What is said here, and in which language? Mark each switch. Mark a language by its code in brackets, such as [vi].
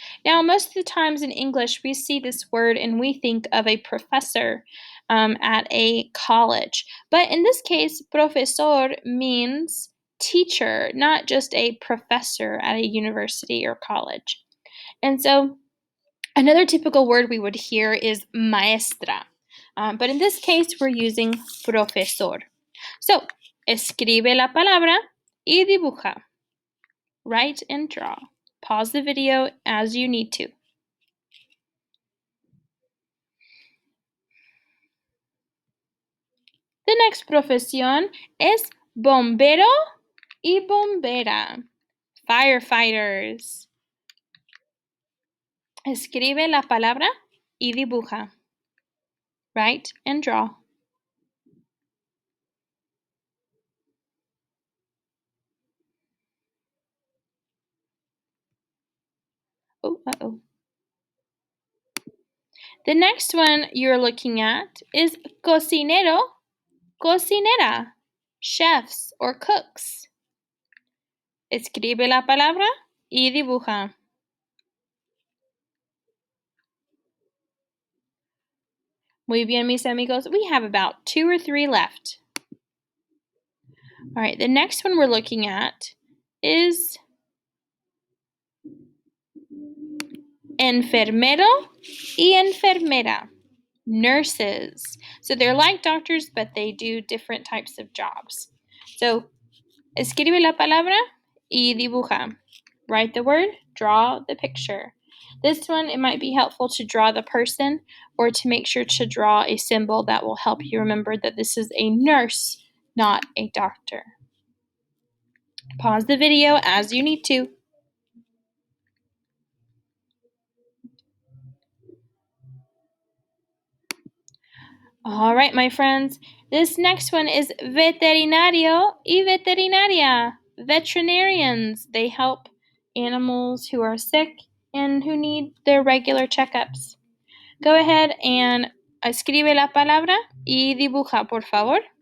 [en] Now, most of the times in English, we see this word and we think of a professor at a college. But in this case, profesor means teacher, not just a professor at a university or college. And so, another typical word we would hear is maestra. But in this case, we're using profesor. [es] So, escribe la palabra y dibuja. [en] Write and draw. Pause the video as you need to. The next [es] profesión es bombero y bombera. [en] Firefighters. [es] Escribe la palabra y dibuja. [en] Write and draw. Oh, uh-oh. The next one you're looking at is cocinero, cocinera, chefs or cooks. [es] Escribe la palabra y dibuja. Muy bien, mis amigos. [en] We have about 2 or 3 left. All right, the next one we're looking at is enfermero y enfermera, nurses. So they're like doctors, but they do different types of jobs. [es] So, escribe la palabra y dibuja. [en] Write the word, draw the picture. This one, it might be helpful to draw the person or to make sure to draw a symbol that will help you remember that this is a nurse, not a doctor. Pause the video as you need to. All right, my friends. This next one is veterinario y veterinaria. Veterinarians. They help animals who are sick and who need their regular checkups. Go ahead and [es] escribe la palabra y dibuja, por favor.